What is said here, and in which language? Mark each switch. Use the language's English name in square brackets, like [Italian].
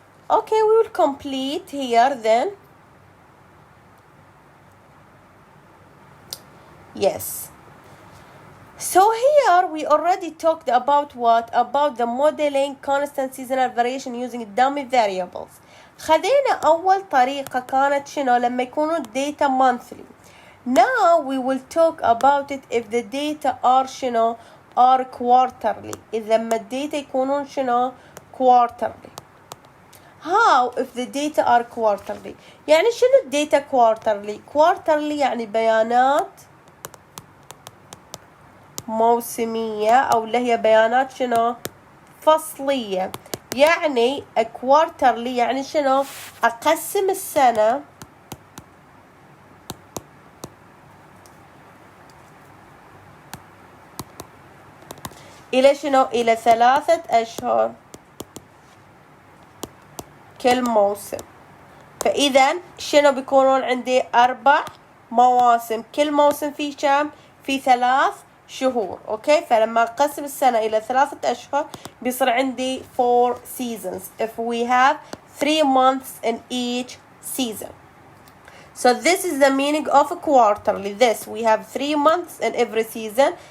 [English] Okay, we will complete here then. Yes. So here we already talked about what? About the modeling constant seasonal variation using dummy variables. [Arabic] خذينا أول طريقة كانت لما يكونوا [English] data monthly. Now we will talk about it if the data are are quarterly. [Arabic] إذا لما الداتا يكونون quarterly. [English] How if the data are quarterly? [Arabic] يعني شنو الداتا quarterly? Quarterly يعني بيانات موسمية أو اللي هي بيانات فصلية. يعني quarterly يعني أقسم السنة إلى إلى 3 أشهر كل موسم. فإذا بيكونون عندي 4 مواسم. كل موسم فيه كم؟ في 3 شهور. اوكي، فلما اقسم السنة الى 3 اشهر بيصير عندي [English] 4 seasons if we have 3 months in each season. So this is the meaning of a quarterly. This we have 3 months in every season.